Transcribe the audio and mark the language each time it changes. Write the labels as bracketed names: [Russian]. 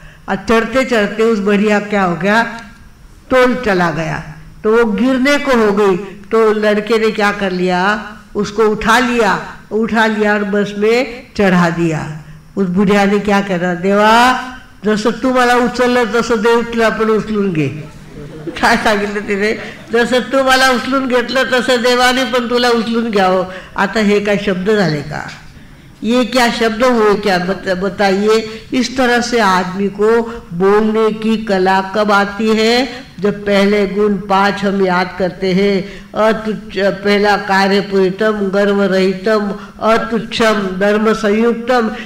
[Hindi] और चढ़ते चढ़ते उस बढ़िया क्या हो गया, तोल चला गया, तो वो गिरने को हो गई। तो लड़के ने क्या कर लिया, उसको उठा लिया और बस में चढ़ा दिया। उस बुढ़ियाने क्या करा, [Marathi] देवा जसं तू मला उचललं तसं देव तुला पण उचलून घे। काय सांगितलं तिने, जसं तू मला उचलून घेतलं तसं देवाने पण तुला उचलून घ्यावं। आता हे काय शब्द झाले का, [Hindi] ये क्या शब्द हुए, क्या बताइए। इस तरह से आदमी को बोलने की कला कब आती है, जब पहले गुण 5 हम याद करते हैं। [Sanskrit] पहला कार्य पूरितम, गर्व रहितम, अतुच्छम, धर्म संयुक्तम।